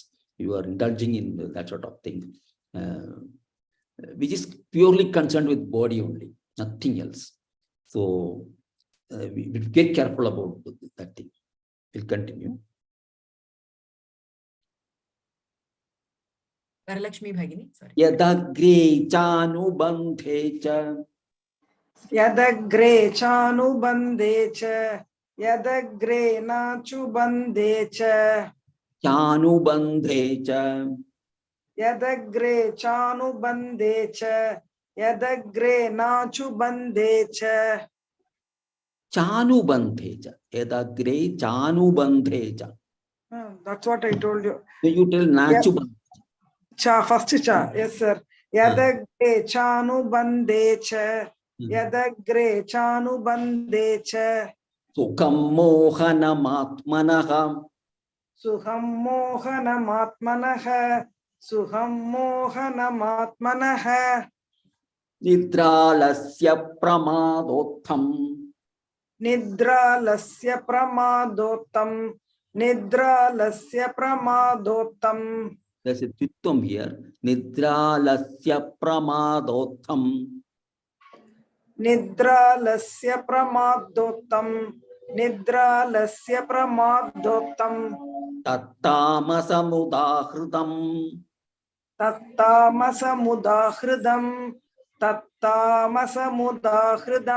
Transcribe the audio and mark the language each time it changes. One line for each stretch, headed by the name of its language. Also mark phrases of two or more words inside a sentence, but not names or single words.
English: You are indulging in that sort of thing, which is purely concerned with body only, nothing else. So we get careful about that thing. We'll continue. Varalakshmi Bhagini, sorry.
Sanskrit: यदग्रे चानुबन्धे च. यदग्रे चानुबन्धे च. यदग्रे नचुबन्धे च. चानुबन्धे च. यदग्रे चानुबन्धे च. यदग्रे नचुबन्धे च. चानुबन्धे च. यदग्रे चानुबन्धे च.
English: That's what I told you. So you tell nachubandhe.
Sanskrit: Cha,
English: first cha. Yes, sir.
Sanskrit: यदग्रे चानुबन्धे च. यदग्रे चानुबन्धे च. सुखं मोहनम् सुहं मोहनम् सुहं मोहनम् निद्रालस्य प्रमादोत्थम्. निद्रालस्य प्रमादोतम्. निद्रालस्य प्रमादोतम्.
English: There's a twittam here.
Sanskrit: निद्रालस्य प्रमादोत्थम्. निद्रालस्य प्रमादोतम्. निद्रालस्य प्रमादोतम्. तत्तामसमुदाहृतम्. तत्तामसमुदाहृदम्। तत्तामसमुदाहृदम्.